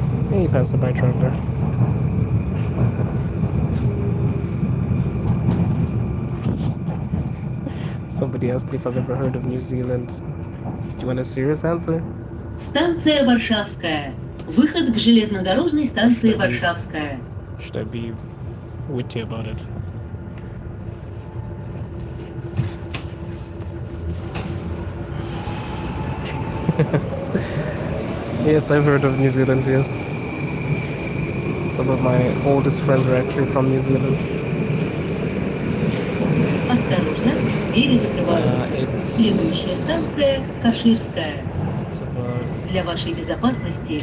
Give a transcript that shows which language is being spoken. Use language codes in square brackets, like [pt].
[en] Hey, passerby traveler. Somebody asked me if I've ever heard of New Zealand. Do you want a serious answer? [ru] Станция Варшавская. Выход к железнодорожной станции Варшавская. [en] Should I be witty about it? Yes, I've heard of New Zealand, yes. Some of my oldest friends are actually from New Zealand. [ru] Осторожно, двери закрываются. Следующая станция Каширская. [en] It's about [ru] Для вашей безопасности